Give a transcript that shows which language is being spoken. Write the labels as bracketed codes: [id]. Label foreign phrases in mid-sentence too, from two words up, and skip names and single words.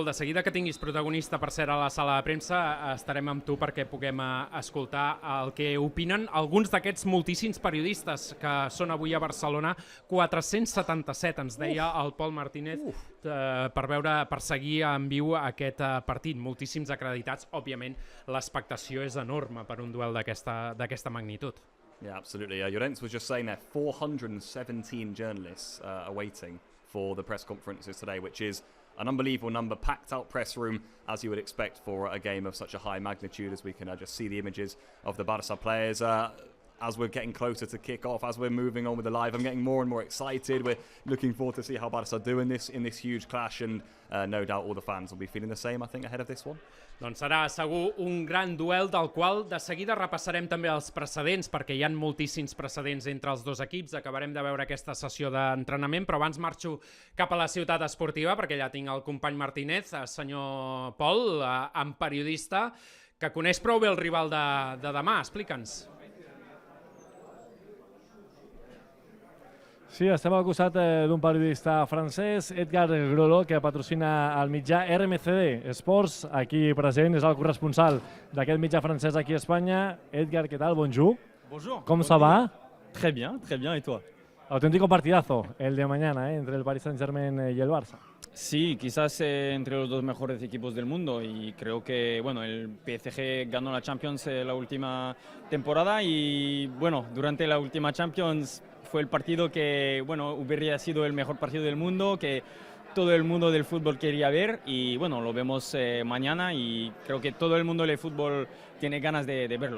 [ca] De seguida que tinguis protagonista, per cert, a la sala de premsa, estarem amb tu perquè puguem escoltar el que opinen alguns d'aquests moltíssims periodistes que són avui a Barcelona. 477, ens deia el Pol Martínez, per seguir en viu aquest partit. Moltíssims acreditats. Òbviament, l'expectació és enorme per un duel d'aquesta magnitud. [en] Yeah, absolutely. Llorent was just saying there, 417 journalists awaiting for the press conferences today, which is an unbelievable number, packed out press room as you would expect for a game of such a high magnitude, as we can just see the images of the Barça players. As we're getting closer to kick off, as we're moving on with the live, I'm getting more and more excited. We're looking forward to see how Barça do in this huge clash, and no doubt all the fans will be feeling the same, I think, ahead of this one. [ca] Doncs serà segur un gran duel del qual de seguida repassarem també els precedents, perquè hi ha moltíssims precedents entre els dos equips. Acabarem de veure aquesta sessió d'entrenament, però abans marxo cap a la ciutat esportiva, perquè ja tinc el company Martínez, senyor Pol, en periodista, que coneix prou bé el rival de demà. Explica'ns. Sí, estem al costat d'un periodista francès, Edgar Grolot, que patrocina el mitjà RMCD Sports, aquí present, és el corresponsal d'aquest mitjà francès aquí a Espanya. [es] Edgar, ¿qué tal? [fr] Bonjour. Bonjour. ¿Cómo ça va? Très bien, ¿y toi? [es] Auténtico partidazo el de mañana, entre el Paris Saint-Germain y el Barça. Sí, quizás entre los dos mejores equipos del mundo, y creo que bueno, el PSG ganó la Champions la última temporada, y bueno, durante la última Champions fue el partido que bueno, hubiera sido el mejor partido del mundo, que todo el mundo del fútbol quería ver y bueno, lo vemos mañana y creo que todo el mundo del fútbol tiene ganas de verlo.